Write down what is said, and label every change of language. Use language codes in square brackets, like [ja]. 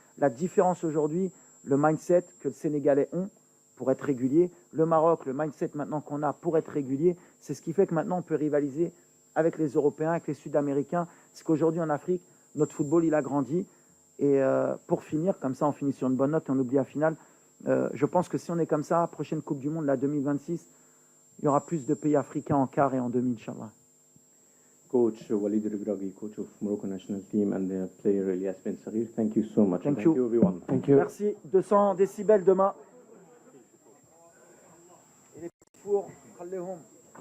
[fr] La différence aujourd'hui, le mindset que le Sénégalais ont pour être régulier, le Maroc, le mindset maintenant qu'on a pour être régulier, c'est ce qui fait que maintenant on peut rivaliser avec les Européens, avec les Sud-Américains. C'est qu'aujourd'hui en Afrique, notre football, il a grandi. Et pour finir, comme ça on finit sur une bonne note et on oublie la finale, je pense que si on est comme ça, prochaine Coupe du Monde, la 2026, il y aura plus de pays africains en quart et en demi, Inch'Allah. [en] Coach Walid Regragui, coach of Morocco national team, and the player Elias Ben Saghir. Thank you so much. Thank you everyone. Thank you. [fr] Merci. 200 décibels demain. Et les fours, [ar] خليهم.